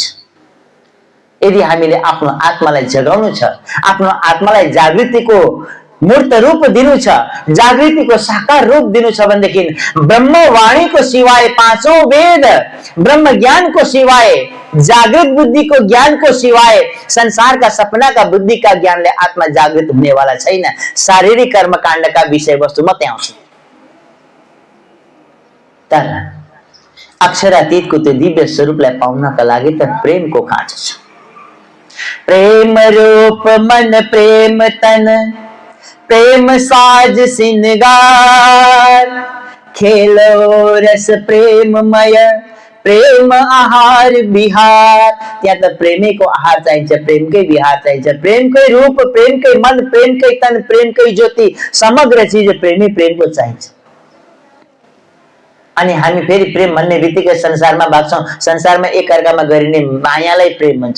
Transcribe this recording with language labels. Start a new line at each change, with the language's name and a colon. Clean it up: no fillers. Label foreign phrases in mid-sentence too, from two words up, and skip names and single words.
Nepali: यदि हामीले आफ्नो आत्मालाई जगाउनु छ, आफ्नो आत्मालाई जागृतिको मूर्त रूप दिनु छ, जागृतिको साकार रूप दिनु छ भनेदेखि ब्रह्मवाणीको सिवाय पाँचौं वेद, ब्रह्म ज्ञानको सिवाय, जागृत बुद्धिको ज्ञानको सिवाय संसारका सपनाका बुद्धिका ज्ञानले आत्मा जागृत हुनेवाला छैन। शारीरिक कर्मकाण्डका विषय वस्तु मात्रै आउँछ। तर अक्षरातीतको त्यो दिव्य स्वरूपलाई पाउनका लागि त प्रेमको खाँचो छ।
Hindi: प्रेम रूप मन प्रेम तन प्रेम साज सिंगार खेलो रस प्रेममय प्रेम आहार विहार।
Nepali: त्यहाँ त प्रेमैको आहार चाहिन्छ, प्रेमकै विहार चाहिन्छ, प्रेमकै रूप, प्रेमकै मन, प्रेमकै तन, प्रेमकै ज्योति, समग्र चीज प्रेमै प्रेमको चाहिन्छ। अनि हामी फेरि प्रेम भन्ने बित्तिकै संसारमा भाग्छौं। संसारमा एक अर्कामा गरिने मायालाई प्रेम भन्छौं।